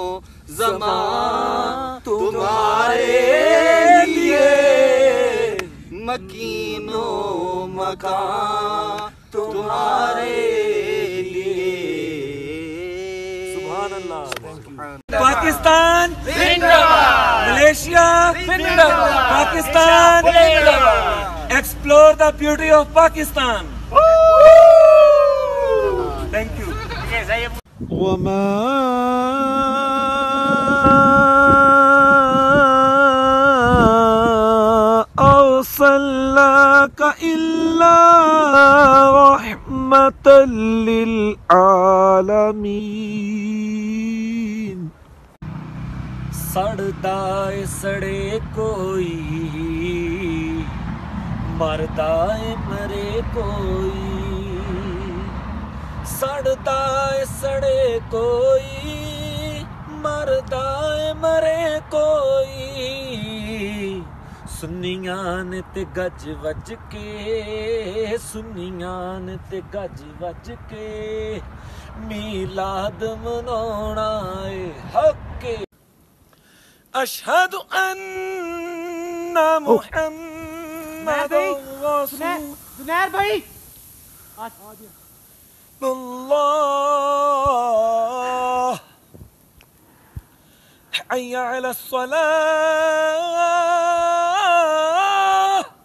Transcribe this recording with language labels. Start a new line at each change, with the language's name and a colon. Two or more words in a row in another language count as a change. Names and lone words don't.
Urdu: زمان تمہارے لیے، مکین و مکان تمہارے لیے.
Arabic: سبحان اللہ.
Urdu: پاکستان زندہ باد، ملیشیا زندہ باد، پاکستان زندہ باد.
English: Explore the beauty of Pakistan. Thank you.
Arabic: وما أرسلناك إلا رحمة للعالمين.
Punjabi: سڑدا سڑے کوئی، مردا مرے کوئی، سڑدا سڑے کوئی، مردا مرے کوئی. سنیاں نے تے گج وج کے، سنیاں نے تے گج وج کے، میلاد مناونا اے حق.
Arabic: اشہد ان محمد رسول اللہ. حي على الصلاة،